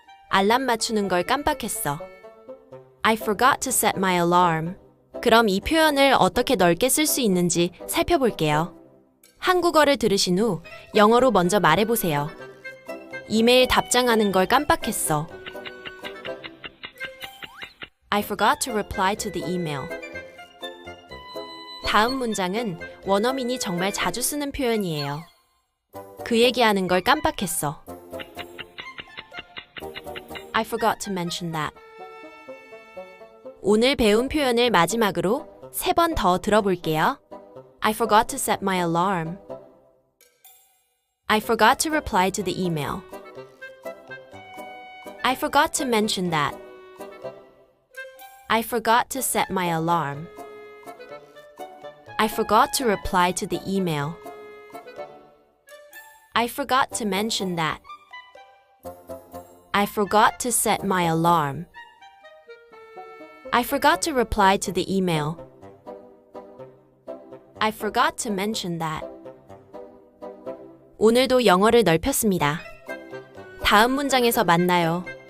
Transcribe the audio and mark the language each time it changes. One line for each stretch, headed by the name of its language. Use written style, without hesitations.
Korean: 알람 맞추는 걸 깜빡했어.
English: I forgot to set my alarm.
Korean: 그럼 이 표현을 어떻게 넓게 쓸 수 있는지 살펴볼게요. 한국어를 들으신 후 영어로 먼저 말해보세요. 이메일 답장하는 걸 깜빡했어.
English: I forgot to reply to the email.
Korean: 다음 문장은 원어민이 정말 자주 쓰는 표현이에요. 그 얘기하는 걸 깜빡했어.
English: I forgot to mention that.
Korean: 오늘 배운 표현을 마지막으로 3번 더 들어볼게요.
English: I forgot to set my alarm. I forgot to reply to the email. I forgot to mention that. I forgot to set my alarm. I forgot to reply to the email. I forgot to mention that. I forgot to set my alarm. I forgot to reply to the email. I forgot to mention that.
Korean: 오늘도 영어를 넓혔습니다. 다음 문장에서 만나요.